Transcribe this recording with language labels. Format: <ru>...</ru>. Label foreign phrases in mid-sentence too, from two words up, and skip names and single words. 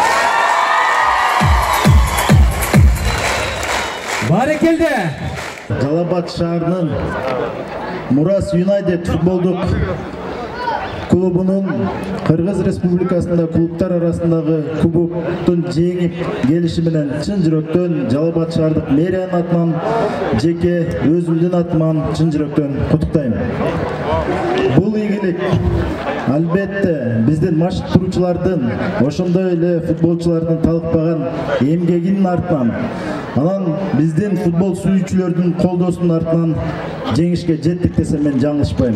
<ky>Barekelde. Жалал-Абад шаарынын Мурас Юнайтед футболдук клубунун Кыргыз Республикасында клубдар арасындагы кубоктун жеңип келиши менен чын жүрөктөн Jalalabat шаардык мэриянын атынан жеке өзүмдүн атыман чын жүрөктөн куттуктайм. Бул ийгилик албетте биздин машыктыруучулардын, ошондой эле футболчулардын талыкпаган эмгегинин артынан, анан биздин футбол сүйүүчүлөрдүн колдоосунун артынан жеңишке жеттик десем мен жаңылышпайм.</ky>